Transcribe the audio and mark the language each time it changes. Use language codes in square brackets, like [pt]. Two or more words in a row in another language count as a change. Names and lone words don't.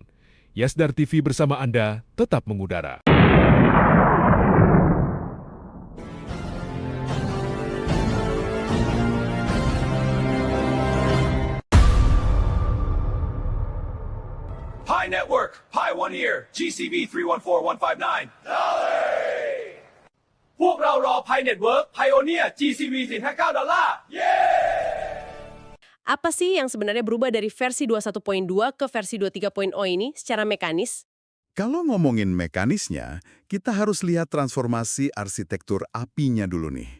[id] Yasdar TV bersama Anda tetap mengudara. Pi Network, Pi One Ear, GCV 314159. [th] พวกเรารอ [en] Pi Network Pioneer GCV [th] 459 [id] Apa sih yang sebenarnya berubah dari versi 21.2 ke versi 23.0 ini secara mekanis? Kalau ngomongin mekanisnya, kita harus lihat transformasi arsitektur API-nya dulu nih.